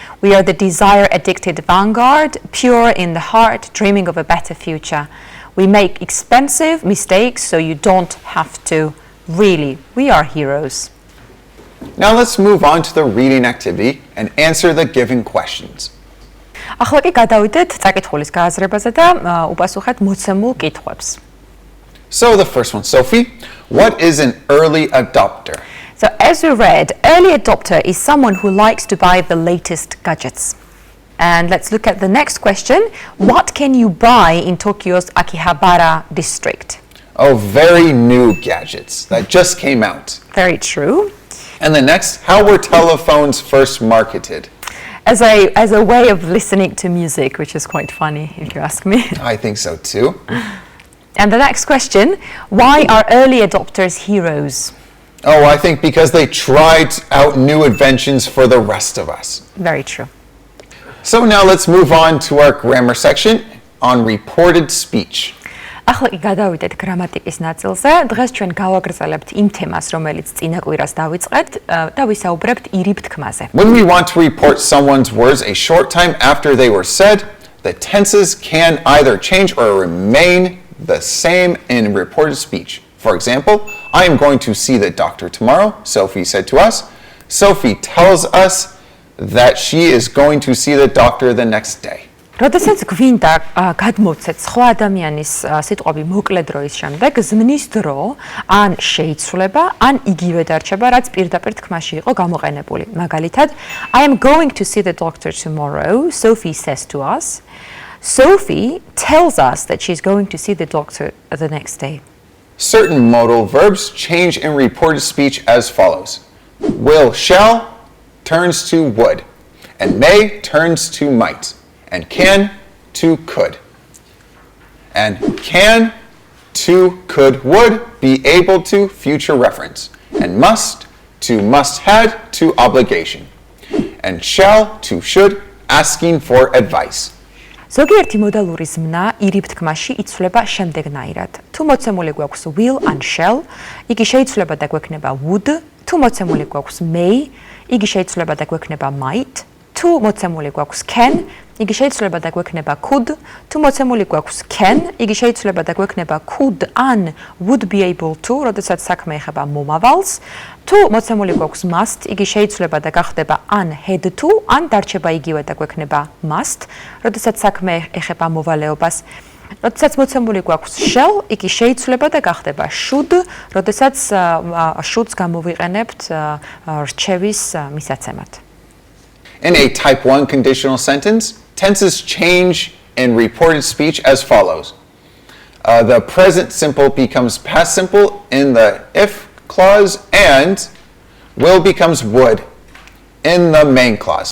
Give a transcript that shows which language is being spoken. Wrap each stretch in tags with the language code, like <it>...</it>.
<en>We are the desire-addicted vanguard, pure in the heart, dreaming of a better future. We make expensive mistakes so you don't have to. Really, we are heroes. Now let's move on to the reading activity and answer the given questions.</en> <ka>ახლა კი გადავიდეთ წაკითხulis გააზრებაზე და უპასუხეთ მოცემულ კითხვებს.</ka> <en>So the first one, Sophie, what is an early adopter? So as we read, early adopter is someone who likes to buy the latest gadgets. And let's look at the next question. What can you buy in Tokyo's Akihabara district? Oh, very new gadgets that just came out. Very true. And the next, how were telephones first marketed? As a way of listening to music, which is quite funny if you ask me. I think so too. And the next question, why are early adopters heroes? Oh, I think because they tried out new inventions for the rest of us. Very true. So now let's move on to our grammar section on reported speech.</en> <ka>ახლა კი გადავიდეთ გრამატიკის ნაწილზე. დღეს ჩვენ გავაგრძელებთ იმ თემას, რომელიც წინა კვირას დავიწყეთ და ვისაუბრებთ ირიბ თქმაზე.</ka> <en>When we want to report someone's words a short time after they were said, the tenses can either change or remain the same in reported speech. For example, I am going to see the doctor tomorrow, Sophie said to us. Sophie tells us that she is going to see the doctor the next day.</en> <ka>როდესაც გვინდა გადმოვცეთ სხვა ადამიანის სიტყვები მოკლე დროის შემდეგ, ზმნის დრო ან შეიცვლება, ან იგივე დარჩება, რაც პირდაპირ თქმაში იყო გამოყენებული. მაგალითად,</ka> <en>I am going to see the doctor tomorrow, Sophie says to us. Sophie tells us that she's going to see the doctor the next day. Certain modal verbs change in reported speech as follows. will, shall turns to would, and may turns to might, and can to could. And can to could would be able to future reference, and must to must had to obligation, and shall to should asking for advice.</en> <ka>ზოგიერთი მოდალური ზმნა ირიბ თქმაში იცვლება შემდეგნაირად. თუ მოცემული გვაქვს</ka> <en>will and shall,</en> <ka>იგი შეიცვლება და გვექნება would, თუ მოცემული გვაქვს may, იგი შეიცვლება და გვექნება might, თუ მოცემული გვაქვს can, იგი შეიცვლება და გვექნება could, თუ მოცემული გვაქვს can, იგი შეიცვლება და გვექნება could an</ka> <en>would be able to,</en> <ka>როდესაც საქმე ეხება მომავალს, თუ მოცემული გვაქვს must, იგი შეიცვლება და გახდება an</ka> <en>had to,</en> <ka>ან დარჩება იგივე და გვექნება must, როდესაც საქმე ეხება მოვალეობას. როდესაც მოცემული გვაქვს shall, იგი შეიცვლება და გახდება should, როდესაც should-ს გამოვიყენებთ რჩევის მისაცემად.</ka> <en>In a type 1 conditional sentence, tenses change in reported speech as follows. The present simple becomes past simple in the if clause, and will becomes would in the main clause.</en>